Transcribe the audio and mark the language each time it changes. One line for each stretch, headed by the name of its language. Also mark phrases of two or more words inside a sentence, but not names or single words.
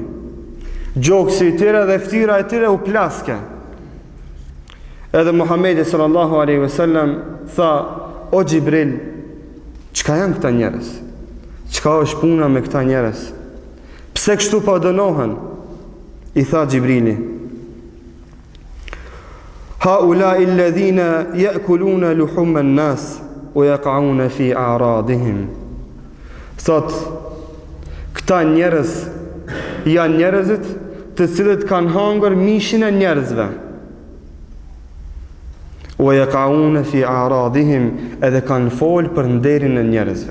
Albanian: Gjoksi i tyre dhe ftyra e tyre u plaske. Edhe Muhamedi
Arabic: صلى الله عليه وسلم
Albanian: tha: "O Xhibril, çka janë këta njerëz? Çka është puna me këta njerëz? Pse kështu po dënohen?" I tha Xhibrili:
Arabic: "هؤلاء الذين يأكلون لحوم الناس ويقعون في أعراضهم."
Albanian: Thot, këta njerëz janë njerëzit të cilët kanë hangër mishin e njerëzve.
Arabic: ويقعون في أعراضهم,
Albanian: edhe kanë fol për nderin e njerëzve.